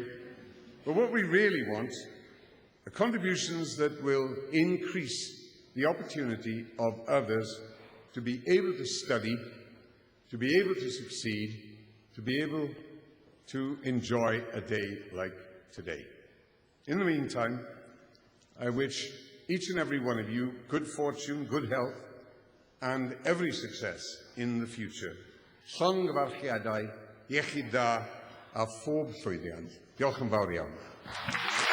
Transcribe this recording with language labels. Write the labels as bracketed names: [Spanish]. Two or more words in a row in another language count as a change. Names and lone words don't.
[English] But what we really want are contributions that will increase the opportunity of others to be able to study, to be able to succeed, to be able to enjoy a day like today. In the meantime, I wish each and every one of you good fortune, good health, and every success in the future. [Welsh] Llongyfarchiadau, iechyd da, a phob llwyddiant. Diolch yn fawr iawn.